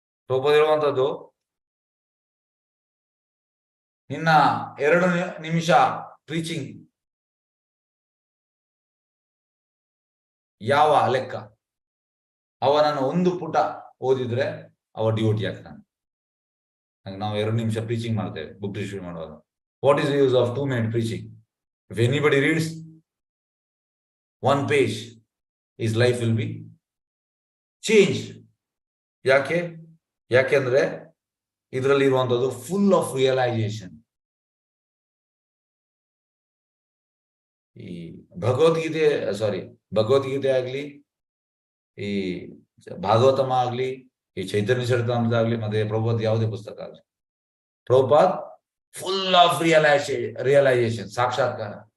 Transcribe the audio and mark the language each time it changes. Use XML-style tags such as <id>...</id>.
<kn>ಪ್ರಭುಪಾದ ಹೇಳುವಂಥದ್ದು, ನಿನ್ನ 2 ನಿಮಿಷ ಪ್ರೀಚಿಂಗ್ ಯಾವ ಲೆಕ್ಕ? ಅವನನ್ನು 1 ಪುಟ ಓದಿದ್ರೆ ಅವ ಡಿವೋಟಿ ಆಗ್ತಾನೆ. ನಾವು 2 ನಿಮಿಷ ಪ್ರೀಚಿಂಗ್ ಮಾಡ್ತೇವೆ ಬುಕ್ ಡಿಸ್ಟ್ರಿಬ್ಯೂಟ್ ಮಾಡುವಾಗ.</kn> <en>What is the use of 2 minute preaching? If anybody reads 1 page, his life will be changed.</en> <kn>ಯಾಕೆಂದ್ರೆ ಇದರಲ್ಲಿ ಇರುವಂತದ್ದು</kn> <en>Full of realisation.</en> <kn>ಈ ಭಗವದ್ಗೀತೆ ಭಗವದ್ಗೀತೆ ಆಗ್ಲಿ, ಈ ಭಾಗವತಮ ಆಗ್ಲಿ, ಈ ಚೈತನ್ಯ ಚರಿತಾಮೃತ ಆಗ್ಲಿ, ಮತ್ತೆ ಪ್ರಭುಪಾದ್ ಯಾವುದೇ ಪುಸ್ತಕ ಆಗ್ಲಿ, ಪ್ರಭುಪಾದ್</kn> <en>full of realisation,</en> <kn>ಸಾಕ್ಷಾತ್ಕಾರ.</kn>